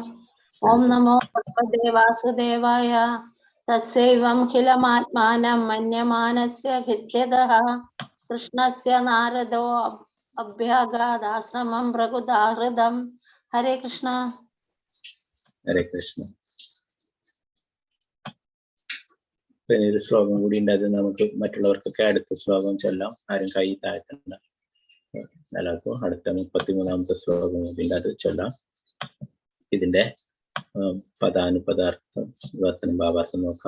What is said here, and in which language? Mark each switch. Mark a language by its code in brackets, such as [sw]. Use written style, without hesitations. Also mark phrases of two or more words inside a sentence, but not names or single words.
[sa] ॐ नमो भगवते वासुदेवाय. तस्यैवं खिलमात्मानं मन्यमानस्य खिद्यतः. कृष्णस्य नारदोऽभ्यगादाश्रमं प्रागुदाहृतम्. हरे कृष्ण. हरे कृष्ण. [ml] പിന്നീട് ശ്ലോകം കൂടി ഉണ്ടായത് നമുക്ക് മറ്റുള്ളവർക്കൊക്കെ അടുത്ത ശ്ലോകം ചൊല്ലാം. ആരും കൈ താഴ്ത്തണ്ട. എല്ലാവർക്കും അടുത്ത 33ാമത്തെ ശ്ലോകം കൂടി ഉണ്ടായത് ചൊല്ലാം. ഇതിന്റെ പദാനുപദാർത്ഥം വിവർത്തനം ഭാവാർത്ഥം നോക്കാം.